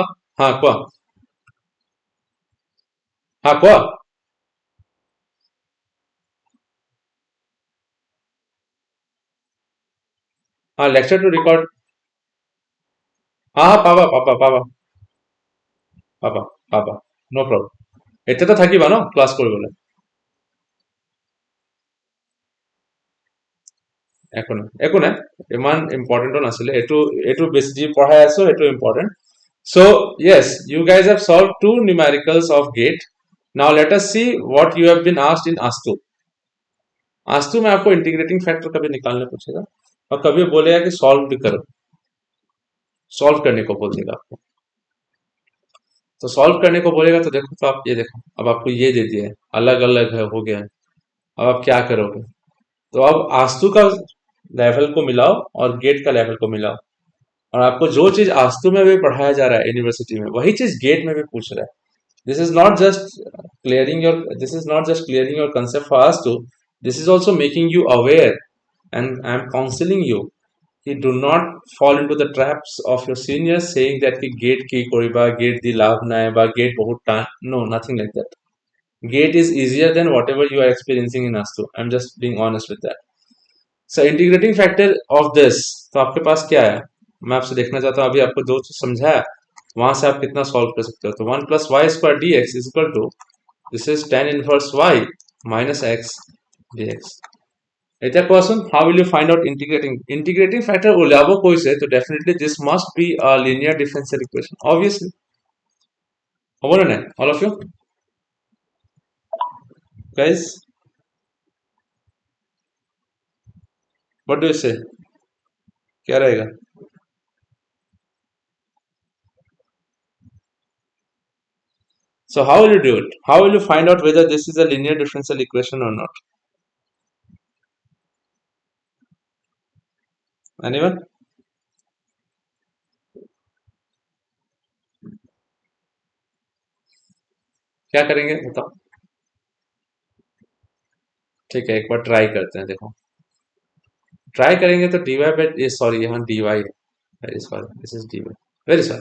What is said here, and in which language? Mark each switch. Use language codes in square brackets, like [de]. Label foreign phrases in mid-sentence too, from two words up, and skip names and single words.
[hi] हाँ क्या, हाँ क्या, हाँ [en] lecture to record, [hi] हाँ हाँ पावा पापा पावा पापा पापा, [en] no problem, [as] এতে তো থাকিবা ন ক্লাছ কৰিবলৈ, একো নাই একো নাই, ইমান ইম্পৰ্টেণ্টো নাছিলে এইটো, এইটো বেছি যি পঢ়াই আছো এইটো ইম্পৰ্টেণ্ট। [en] So yes, you guys have solved two numericals of gate. Now let us see what you have been asked in Astu. [hi] Astu में आपको [en] integrating factor [hi] कभी निकालने पूछेगा और कभी बोलेगा कि सॉल्व भी करो, सॉल्व करने को बोलेगा आपको। तो सॉल्व करने को बोलेगा तो देखो, तो आप ये देखो, अब आपको ये दे दिया है, अलग अलग है, हो गया है, अब आप क्या करोगे। तो अब आस्तु का लेवल को मिलाओ और गेट का लेवल को मिलाओ, और आपको जो चीज आस्तु में भी पढ़ाया जा रहा है यूनिवर्सिटी में वही चीज गेट में भी पूछ रहा है। [en] This is not just this is not just clearing your concept for us to, this is also making you aware, and I am counseling you कि do not fall into the traps of your seniors saying that कि gate [as] কি কৰিবা, gate দি লাভ নাই বা, gate বহুত টান, [en] no, nothing like that. Gate is easier than whatever you are experiencing in Astu. I'm just being honest with that. So integrating factor of this, [hi] तो आपके पास क्या है, मैं आपसे देखना चाहता हूँ, अभी आपको जो चीज समझाया वहां से आप कितना सॉल्व कर सकते हो। [en] तो 1 + y² dx is equal to, this is tan inverse y minus x dx. [as] এটা কোৱাচোন, [en] how will you find out integrating factor [as] ওলাব কৈছে, তো [en] definitely this must be a linear differential equation obviously, [as] হ'ব নে নাই [en] all of you guys, what do you say, [hi] क्या रहेगा। [en] So how will you do it, how will you find out whether this is a linear differential equation or not, anyone, [hi] क्या करेंगे बताओ। ठीक है, एक बार ट्राई करते हैं, देखो ट्राई करेंगे तो [en] dy by, sorry [hi] यहाँ डीवाई है, [en] very sorry, this is dy, very sorry.